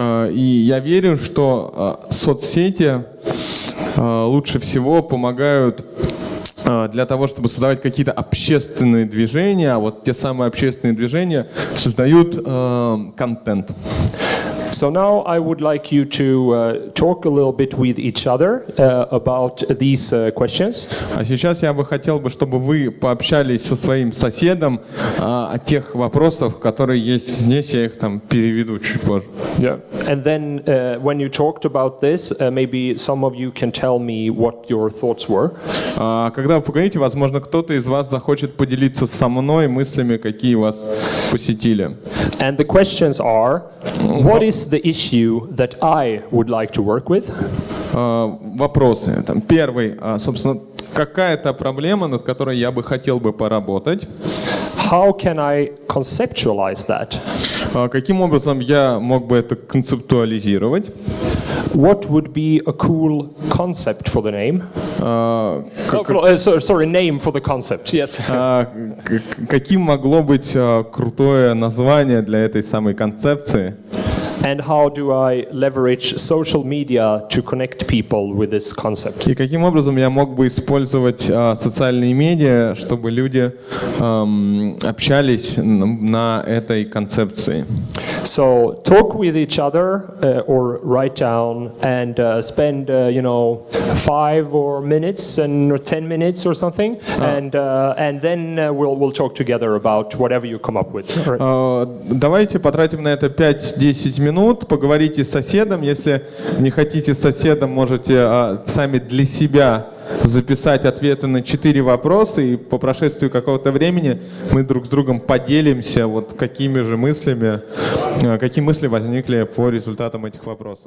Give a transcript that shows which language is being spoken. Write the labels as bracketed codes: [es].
[ru] И я верю, что соцсети лучше всего помогают для того, чтобы создавать какие-то общественные движения, а вот те самые общественные движения создают контент. [en] So now I would like you to talk a little bit with each other about these questions. [ru] А сейчас я бы хотел, чтобы вы пообщались со своим соседом о тех вопросах, которые есть здесь, я их там переведу чуть позже. [en] Yeah. And then when you talked about this, maybe some of you can tell me what your thoughts were. [ru] Когда вы поговорите, возможно, кто-то из вас захочет поделиться со мной мыслями, какие вас посетили. [en] And the questions are, what is the issue that I would like to work with? [ru] Вопросы. Первый, собственно, какая-то проблема, над которой я бы хотел бы поработать. [en] How can I conceptualize that? [ru] Каким образом я мог бы это концептуализировать? [en] What would be a cool concept for the name? Sorry, name for the concept. Yes. [ru] Каким могло быть крутое название для этой самой концепции? [en] And how do I leverage social media to connect people with this concept? [ru] И каким образом я мог бы использовать социальные медиа, чтобы люди общались на этой концепции? [en] So talk with each other or write down and spend 5 or minutes or 10 minutes or something, and then we'll talk together about whatever you come up with. [ru] Давайте потратим на это 5-10 минут, поговорите с соседом. Если не хотите с соседом, можете сами для себя записать ответы на 4 вопроса, и по прошествии какого-то времени мы друг с другом поделимся, какими мысли возникли по результатам этих вопросов.